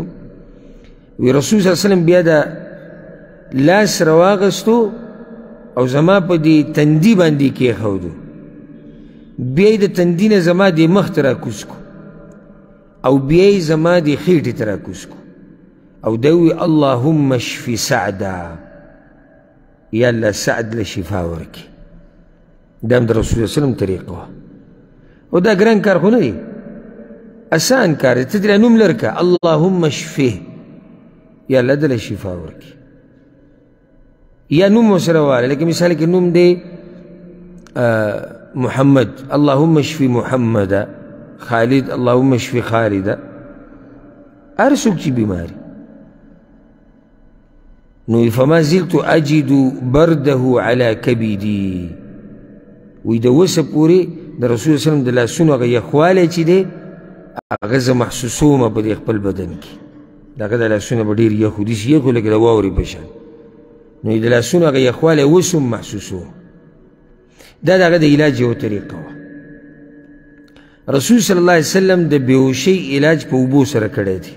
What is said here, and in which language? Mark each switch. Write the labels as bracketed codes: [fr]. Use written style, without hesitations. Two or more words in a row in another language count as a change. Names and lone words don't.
[ps] وی رسول [ar] صلی الله علیه وسلم [ps] بیا دا لاس راواغستو او زما په دې تندي باندې کېښودو، بیا یې د تندي نه زما دې مخ ته راکوز کو، او بیا یې زما دې خېټې ته راکوز کو، او دوي [ar] اللهم اشفي سعدا، [ps] یا الله سعد لشفا ورکی. دا د رسول الله وسلم طریقه وه. او دا ګران کار خو نه دی، اسان کار دی. ته دې نوم لرکه [ar] اللهم اشفه، [ps] یا الله دله شفا ورکی. یا نوم ورسره واله، لکه مثال کې نوم دی محمد، [ar] اللهم اشفي محمد. خالد، اللهم اشفي خالد. [ps] هر څوک چې بیماري نو [ar] فما زلت اجد برده على كبدي، [ps] وی د وسه پورې د رسول الله وسلم د لاسونو هغه یخوالی چې دی هغه زه محسوسومه په دې خپل بدن کې. د هغه د لاسونه به ډېر یخ و، داسې یخ و لکه د واورې په شان. نو د لاسونو هغه یخوالی اوس هم محسوسوم. دا د هغه د علاج یوه طریقه وه. رسول [ar] صلی الله علیه وسلم [ps] د بېهوشۍ علاج په اوبو سره کړی دی.